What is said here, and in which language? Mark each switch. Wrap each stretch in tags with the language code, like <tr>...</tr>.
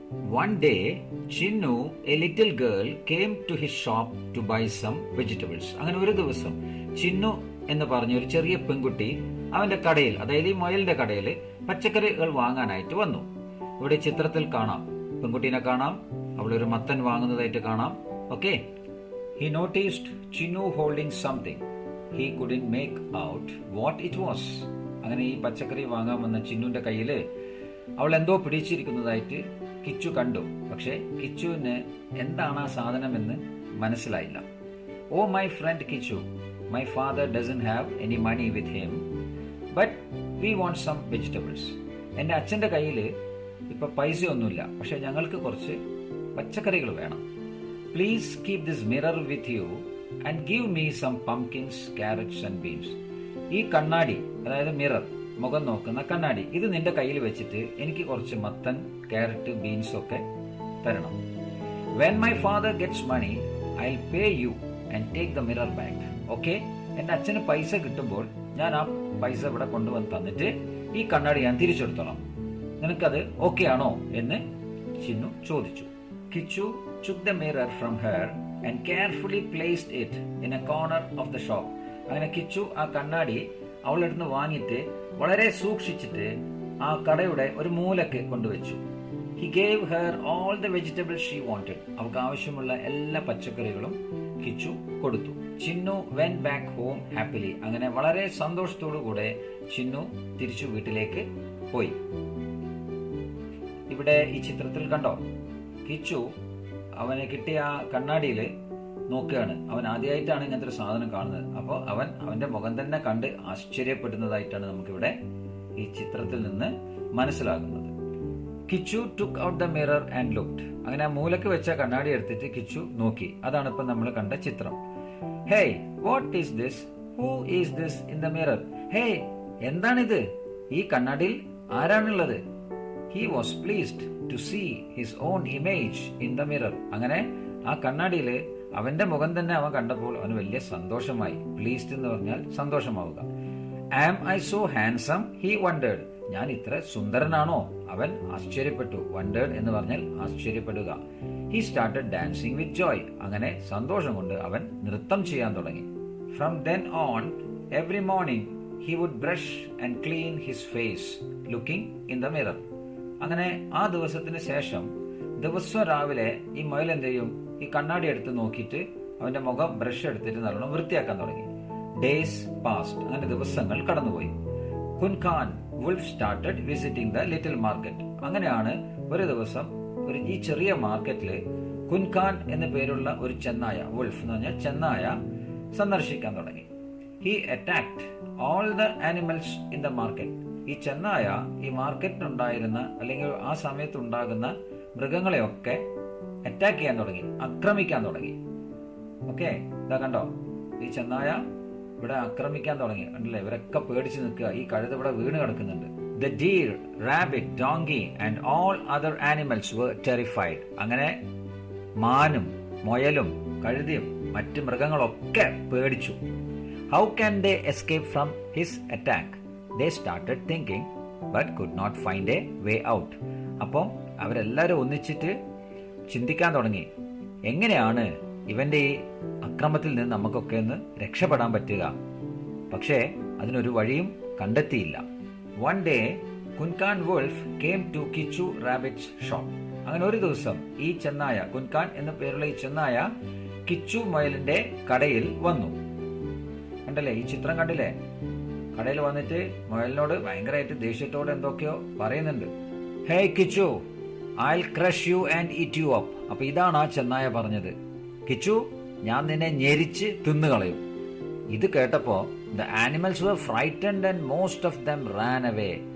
<en>One day Chinnu a little girl came to his shop to buy some vegetables.</en> <ml>അങ്ങനെ ഒരു ദിവസം ചിന്നു എന്ന് പറഞ്ഞ ഒരു ചെറിയ പെൺകുട്ടി അവന്റെ കടയിൽ, അതായത് ഈ മുയലിന്റെ കടയിൽ പച്ചക്കറികൾ വാങ്ങാനായിട്ട് വന്നു. ഇവിടെ ചിത്രത്തിൽ കാണാം, പെൺകുട്ടീനെ കാണാം, അവളൊരു മത്തൻ വാങ്ങുന്നതായിട്ട് കാണാം. Okay.</ml> <en>He noticed Chinnu holding something. He couldn't make out what it was.</en> <ml>അങ്ങനെ ഈ പച്ചക്കറി വാങ്ങാൻ വന്ന ചിന്നുവിന്റെ കയ്യില് അവൾ എന്തോ പിടിച്ചിരിക്കുന്നതായിട്ട് കിച്ചു കണ്ടു. പക്ഷെ കിച്ചുവിന് എന്താണ് ആ സാധനം എന്ന് മനസ്സിലായില്ല.</ml> <en>Oh my friend Kichu, my father doesn't have any money with him, but we want some vegetables.</en> <ml>എന്റെ അച്ഛന്റെ കയ്യില് ഇപ്പൊ പൈസയൊന്നുമില്ല, പക്ഷെ ഞങ്ങൾക്ക് കുറച്ച് പച്ചക്കറികൾ വേണം.</ml> <en>Please keep this mirror with you and give me some pumpkins, carrots and beans.</en> <ml>ഈ കണ്ണാടി, അതായത് മിറർ, മുഖം നോക്കുന്ന കണ്ണാടി, ഇത് നിന്റെ കയ്യിൽ വെച്ചിട്ട് എനിക്ക് കുറച്ച് മത്തൻ, കാരറ്റ്, ബീൻസ് ഒക്കെ തരണം.</ml> <en>When my father gets money, I'll pay you and take the mirror back. Okay?</en> <ml>എന്റെ അച്ഛന് പൈസ കിട്ടുമ്പോൾ ഞാൻ ആ പൈസ ഇവിടെ കൊണ്ടുവന്ന് തന്നിട്ട് ഈ കണ്ണാടി ഞാൻ തിരിച്ചെടുത്തോളാം. നിനക്കത് ഓക്കെ ആണോ എന്ന് ചിന്നു ചോദിച്ചു.</ml> <en>Kichu took the mirror from her and carefully placed it in a corner of the shop.</en> <ml>അങ്ങനെ കിച്ചു ആ കണ്ണാടി അവളുടെ അടുത്ത് വാങ്ങിയിട്ട് വളരെ സൂക്ഷിച്ചിട്ട് ആ കടയുടെ ഒരു മൂലക്ക് കൊണ്ടുവച്ചു.</ml> <en>He gave her all the vegetables she wanted.</en> <ml>അവൾക്ക് ആവശ്യമുള്ള എല്ലാ പച്ചക്കറികളും കിച്ചു കൊടുത്തു.</ml> <en>Chinnu went back home happily.</en> <ml>അങ്ങനെ വളരെ സന്തോഷത്തോടു കൂടെ ചിന്നു തിരിച്ചു വീട്ടിലേക്ക് പോയി. ഇവിടെ ഈ ചിത്രത്തിൽ കണ്ടോ, കിച്ചു അവന് കിട്ടിയ ആ കണ്ണാടിയിൽ നോക്കുകയാണ്. അവൻ ആദ്യമായിട്ടാണ് ഇങ്ങനത്തെ ഒരു സാധനം കാണുന്നത്. അപ്പോൾ അവന്റെ മുഖം തന്നെ കണ്ട് ആശ്ചര്യപ്പെടുന്നതായിട്ടാണ് നമുക്കിവിടെ ഈ ചിത്രത്തിൽ നിന്ന് മനസ്സിലാകുന്നത്.</ml> <en>Kichu took out the mirror and looked.</en> <ml>അങ്ങനെ ആ മൂലക്ക് വെച്ച കണ്ണാടി എടുത്തിട്ട് കിച്ചു നോക്കി. അതാണ് ഇപ്പൊ നമ്മൾ കണ്ട ചിത്രം.</ml> <en>Hey, what is this? Who is this in the mirror?</en> <ml>Hey, എന്താണിത്? ഈ കണ്ണാടിയിൽ ആരാണുള്ളത്?</ml> <en>He was pleased to see his own image in the mirror.</en> <ml>അങ്ങനെ ആ കണ്ണാടിയിൽ അവന്റെ മുഖം തന്നെ അവൻ കണ്ടപ്പോൾ അവന് വലിയ സന്തോഷമായി. പ്ലീസ്ഡ് എന്ന് പറഞ്ഞാൽ സന്തോഷമാവുക.</ml> <en>Am I so handsome? He wondered.</en> <ml>ഞാൻ ഇത്ര സുന്ദരനാണോ? അവൻ ആശ്ചര്യപ്പെട്ടു. Wondered എന്ന് പറഞ്ഞാൽ ആശ്ചര്യപ്പെടുക.</ml> <en>He started dancing with joy.</en> <ml>അങ്ങനെ സന്തോഷം കൊണ്ട് അവൻ നൃത്തം ചെയ്യാൻ തുടങ്ങി.</ml> <en>From then on, every morning he would brush and clean his face, looking in the mirror.</en> <ml>അങ്ങനെ ആ ദിവസത്തിന് ശേഷം ദിവസം രാവിലെ ഈ മുയൽ എന്ത് ചെയ്യും? ഈ കണ്ണാടി എടുത്ത് നോക്കിയിട്ട് അവന്റെ മുഖം ബ്രഷ് എടുത്തിട്ട് നല്ലോണം വൃത്തിയാക്കാൻ തുടങ്ങി.</ml> <en>Days passed.</en> <ml>അങ്ങനെ ദിവസങ്ങൾ കടന്നുപോയി.</ml> <en>കുൻഖാൻ wolf started visiting the little market.</en> <ml>അങ്ങനെയാണ് ഒരു ദിവസം ഈ ചെറിയ മാർക്കറ്റില് കുൻഖാൻ എന്ന പേരുള്ള ഒരു ചെന്നായ, വുൾഫ് എന്ന് പറഞ്ഞാൽ ചെന്നായ, സന്ദർശിക്കാൻ തുടങ്ങി.</ml> <en>He attacked all the animals in the market.</en> <ml>ഈ ചെന്നായ ഈ മാർക്കറ്റിലുണ്ടായിരുന്ന അല്ലെങ്കിൽ ആ സമയത്ത് ഉണ്ടാകുന്ന മൃഗങ്ങളെയൊക്കെ അറ്റാക്ക് ചെയ്യാൻ തുടങ്ങി, ആക്രമിക്കാൻ തുടങ്ങി. ഓക്കെ, ഇതാ കണ്ടോ, ഈ ചെന്നായ ഇവിടെ ആക്രമിക്കാൻ തുടങ്ങി. കണ്ടില്ലേ, ഇവരൊക്കെ പേടിച്ച് നിൽക്കുക. ഈ കഴുത ഇവിടെ വീണ് കിടക്കുന്നുണ്ട്.</ml> <en>The deer, rabbit, donkey and all other animals were terrified.</en> <ml>അങ്ങനെ മാനും മുയലും കഴുതയും മറ്റ് മൃഗങ്ങളൊക്കെ പേടിച്ചു.</ml> <en>How can they escape from his attack? They started thinking but could not find a way out.</en> <ml>അപ്പം അവരെല്ലാവരും ഒന്നിച്ചിട്ട് ചിന്തിക്കാൻ തുടങ്ങി, എങ്ങനെയാണ് ഇവന്റെ ഈ അക്രമത്തിൽ നിന്ന് നമുക്കൊക്കെ ഒന്ന് രക്ഷപ്പെടാൻ പറ്റുക. പക്ഷേ അതിനൊരു വഴിയും കണ്ടെത്തിയില്ല.</ml> <en>One day, കുൻകാൻ wolf came to Kichu rabbit's shop.</en> <ml>അങ്ങനെ ഒരു ദിവസം ഈ ചെന്നായ, കുൻകാൻ എന്ന പേരുള്ള ഈ ചെന്നായ കിച്ചു മുയലിന്റെ കടയിൽ വന്നു. കണ്ടല്ലേ, ഈ ചിത്രം കണ്ടില്ലേ? കടയിൽ വന്നിട്ട് മുയലിനോട് ഭയങ്കരമായിട്ട് ദേഷ്യത്തോടെ എന്തൊക്കെയോ പറയുന്നുണ്ട്.</ml> <en>Hey Kichu, I'll crush you and eat you up.</en> <ml>അപ്പൊ ഇതാണ് ആ ചെന്നായ പറഞ്ഞത്. കിച്ചു, ഞാൻ നിന്നെ ഞെരിച്ച് തിന്നുകളയും. ഇത് കേട്ടപ്പോ</ml> <en>the animals were frightened and most of them ran away.</en>